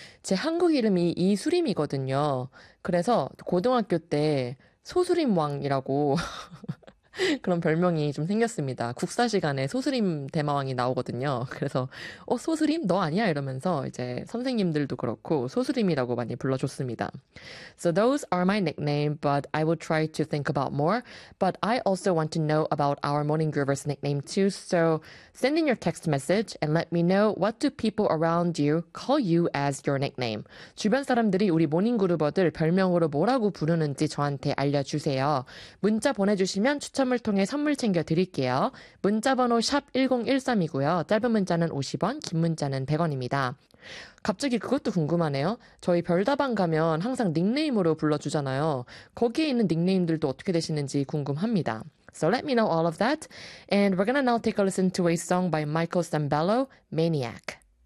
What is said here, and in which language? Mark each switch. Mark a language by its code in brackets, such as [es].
[ko] 제 한국 이름이 이수림이거든요. 그래서 고등학교 때 소수림왕이라고 그런 별명이 좀 생겼습니다. 국사 시간에 소수림 대마왕이 나오거든요. 그래서 어 소수림 너 아니야? 이러면서 이제 선생님들도 그렇고 소수림이라고 많이 불러줬습니다. [en] So those are my nickname, but I will try to think about more. But I also want to know about our Morning Groovers nickname too. So send in your text message and let me know what do people around you call you as your nickname. [ko] 주변 사람들이 우리 모닝 그루버들 별명으로 뭐라고 부르는지 저한테 알려주세요. 문자 보내주시면 추천. 을 통해 선물 챙겨 드릴게요. 문자 번호 샵 1013이고요. 짧은 문자는 50원, 긴 문자는 100원입니다. 갑자기 그것도 궁금하네요. 저희 별다방 가면 항상 닉네임으로 불러주잖아요. 거기에 있는 닉네임들도 어떻게 되시는지 궁금합니다. [en] So let me know all of that. And we're gonna now take a listen to a song by Michael Sambello, Maniac.